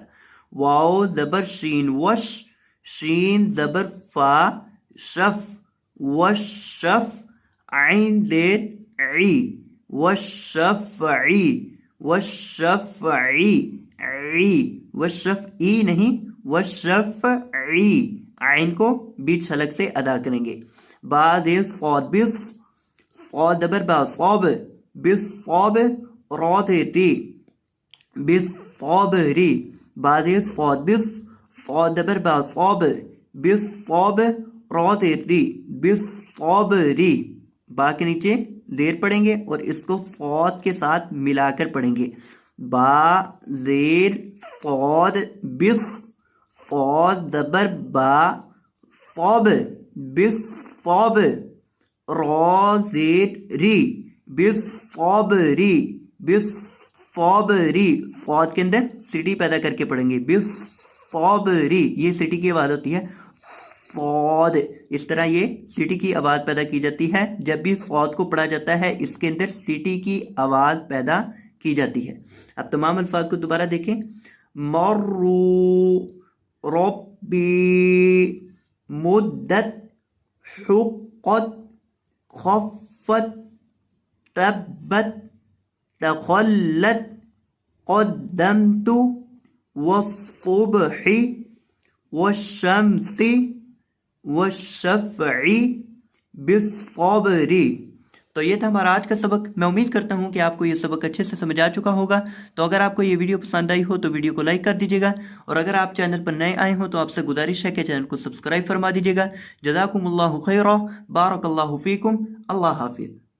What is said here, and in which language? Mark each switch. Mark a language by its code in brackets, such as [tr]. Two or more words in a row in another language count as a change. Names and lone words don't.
[ur] واو زبر شین وش، شین زبر فا شف، وشف، عین زیر عی، وشفعی، وشفعی، عی، وشفعی نہیں، وشفعی. عین کو بیچ حلق سے ادا کریں گے. با زیر صاد بس، صاد زبر با صاب، بالصاب، را ری، بالصابری. با زیر صاد بس، صاد زبر با صاب، بالصاب، را ری، بالصابری. با کے نیچے زیر پڑھیں گے اور اس کو صاد کے ساتھ ملا کر پڑھیں گے، با زیر صاد بس، صاد زبر با، بالصبر را زید ری بالصبری بالصبری صاد کے اندر سٹی پیدا کر کے پڑھیں گے بالصبری یہ سٹی کی آواز ہوتی ہے صاد اس طرح یہ سٹی کی آواز پیدا کی جاتی ہے جب بھی صاد کو پڑھا جاتا ہے اس کے اندر سٹی کی آواز پیدا کی جاتی ہے اب تمام الفاظ کو دوبارہ دیکھیں مرو [ar] ربی مدت حقت خفت تبت تخلت قدمت والصبح والشمس والشفع بالصبر [ur] تو یہ تھا ہمارا آج کا سبق میں امید کرتا ہوں کہ آپ کو یہ سبق اچھے سے سمجھ آ چکا ہوگا تو اگر آپ کو یہ ویڈیو پسند آئی ہو تو ویڈیو کو لائک کر دیجیے گا اور اگر آپ چینل پر نئے آئے ہوں تو آپ سے گزارش ہے کہ چینل کو سبسکرائب فرما دیجیے گا [ar] جزاکم اللہ خیرا بارک اللہ فیکم [ur] اللہ حافظ